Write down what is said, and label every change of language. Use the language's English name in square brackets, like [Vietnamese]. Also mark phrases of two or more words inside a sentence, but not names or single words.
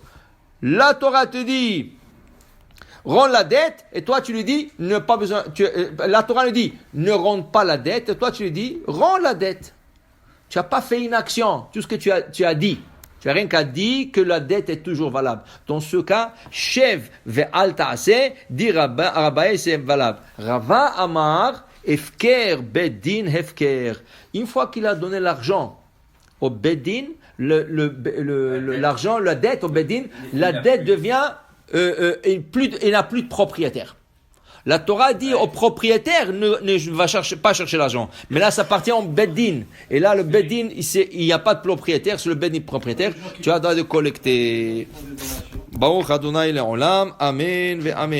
[French] La Torah te dit, rends la dette, et toi tu lui dis, la Torah lui dit, ne rends pas la dette, et toi tu lui dis, rends la dette. Tu n'as pas fait une action, tout ce que tu as dit. Tu n'as rien qu'à dire que la dette est toujours valable. Dans ce cas, [Hebrew] שב ואל תעשה, [French] dit Rabbaye, c'est valable. [Hebrew] רבא אמר, הפקר, בית דין, הפקר. [French] Une fois qu'il a donné l'argent au Bedin, l'argent, la dette au Bedin, la dette devient, il n'a plus de propriétaire. La Torah dit au propriétaire ne va pas chercher l'argent. Mais là, ça appartient au Beddin. Et là, le Beddin, il n'y a pas de propriétaire. C'est le Beddin propriétaire. Tu as le droit de collecter. [Hebrew] ברוך ה' לעולם. אמן ואמן.